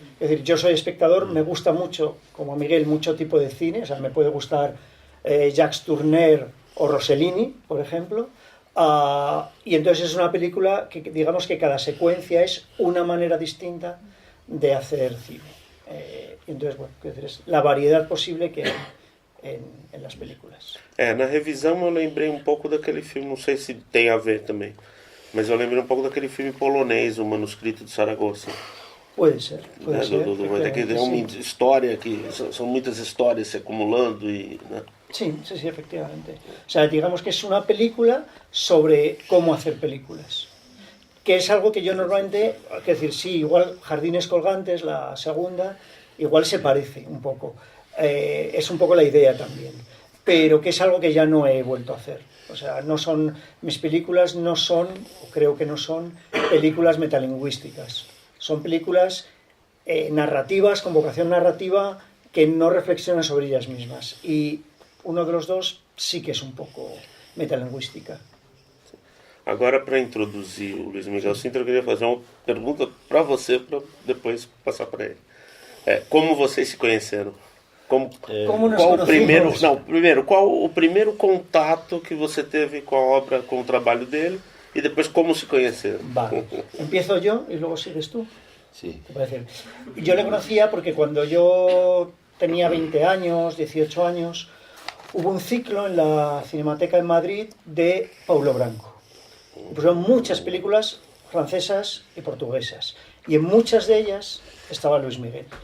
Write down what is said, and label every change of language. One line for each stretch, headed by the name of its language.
Spanish: Es decir, yo soy espectador, me gusta mucho, como a Miguel, mucho tipo de cine, o sea, me puede gustar Jacques Tourneur o Rossellini, por ejemplo, y entonces es una película que digamos que cada secuencia es una manera distinta de hacer cine. Y entonces, bueno, es la variedad posible que hay en las películas.
Portuguese: Na revisão eu lembrei um pouco daquele filme, não sei se tem a ver também, mas eu lembrei um pouco daquele filme polonês, O Manuscrito de Saragossa.
Spanish: Puede ser.
Portuguese: É uma história que são muitas histórias se acumulando e, né?
Spanish: Sí, efectivamente. O sea, digamos que es una película sobre cómo hacer películas. Que es algo que yo normalmente, es decir, sí, igual Jardines Colgantes, la segunda, igual se parece un poco. Es un poco la idea también. Pero que es algo que ya no he vuelto a hacer. O sea, mis películas no son, o creo que no son, películas metalingüísticas. Son películas narrativas, con vocación narrativa, que no reflexionan sobre ellas mismas. Y uno de los dos sí que es un poco metalingüística.
Portuguese: Agora, para introduzir o Luiz Miguel Sintra, eu queria fazer uma pergunta para você, para depois passar para ele. Como vocês se conheceram?
Spanish: Como nos
Portuguese: qual
Spanish: conocimos?
Portuguese: Qual o primeiro contato que você teve com a obra, com o trabalho dele,
Spanish: y después cómo se conocieron? Vale, empiezo yo y luego sigues tú. Sí. ¿Te parece? Yo le conocía porque cuando yo tenía 20 años, 18 años, hubo un ciclo en la Cinemateca en Madrid de Paulo Branco. Pusieron muchas películas francesas y portuguesas, y en muchas de ellas estaba Luis Miguel.